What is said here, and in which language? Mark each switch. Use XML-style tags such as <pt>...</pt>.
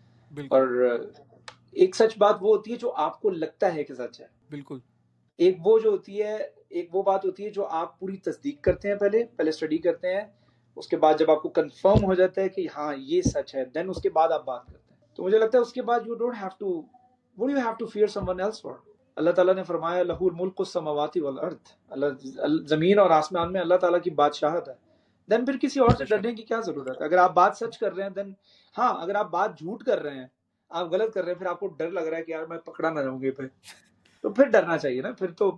<ur>بالکل اور ایک سچ بات وہ ہوتی ہے جو آپ کو لگتا ہے کہ سچ ہے. بالکل ایک وہ جو ہوتی ہے، ایک وہ بات ہوتی ہے جو آپ پوری تصدیق کرتے ہیں، پہلے اسٹڈی کرتے ہیں، اس کے بعد جب آپ کو کنفرم ہو جاتا ہے کہ ہاں یہ سچ ہے، دین اس کے بعد آپ بات کرتے ہیں. تو مجھے لگتا ہے اس کے بعد</ur> <en>what do you have to fear someone else for.</en> <ur>اللہ تعالیٰ نے فرمایا</ur> <ar>لہ الملک السماوات والارض،</ar> <ur>زمین اور آسمان میں اللہ تعالیٰ کی بادشاہت ہے. دین پھر کسی اور سے بے شک. ڈرنے کی کیا ضرورت ہے؟ اگر آپ بات سچ کر رہے ہیں دین، ہاں اگر آپ بات جھوٹ کر رہے ہیں، آپ غلط کر رہے ہیں، پھر آپ کو ڈر لگ رہا ہے کہ یار میں پکڑا نہ جاؤں گے پہ، تو پھر ڈرنا چاہیے نا، پھر تو</ur>